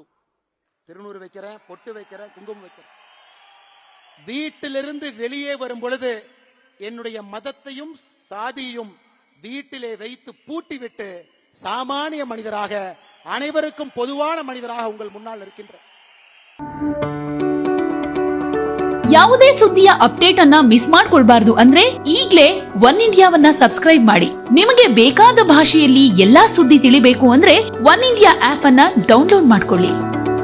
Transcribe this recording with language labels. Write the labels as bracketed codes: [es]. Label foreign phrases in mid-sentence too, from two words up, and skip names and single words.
[ta] திருநூறு வைக்கிறேன், பொட்டு வைக்கிறேன், குங்குமம் வைக்கிறேன். வீட்டிலிருந்து வெளியே வரும் பொழுது என்னுடைய மதத்தையும் சாதியையும் வீட்டிலே வைத்து பூட்டிவிட்டு சாமானிய மனிதராக அனைவருக்கும் பொதுவான மனிதராக உங்கள் முன்னால் இருக்கின்றேன். [kn] ಯಾವುದೇ ಸುದ್ದಿಯ ಅಪ್ಡೇಟ್ ಅನ್ನ ಮಿಸ್ ಮಾಡ್ಕೊಳ್ಬಾರ್ದು ಅಂದ್ರೆ ಈಗ್ಲೇ ಒನ್ ಇಂಡಿಯಾವನ್ನ ಸಬ್ಸ್ಕ್ರೈಬ್ ಮಾಡಿ. ನಿಮಗೆ ಬೇಕಾದ ಭಾಷೆಯಲ್ಲಿ ಎಲ್ಲಾ ಸುದ್ದಿ ತಿಳಿಬೇಕು ಅಂದ್ರೆ ಒನ್ ಇಂಡಿಯಾ ಆಪ್ ಅನ್ನ ಡೌನ್ಲೋಡ್ ಮಾಡ್ಕೊಳ್ಳಿ.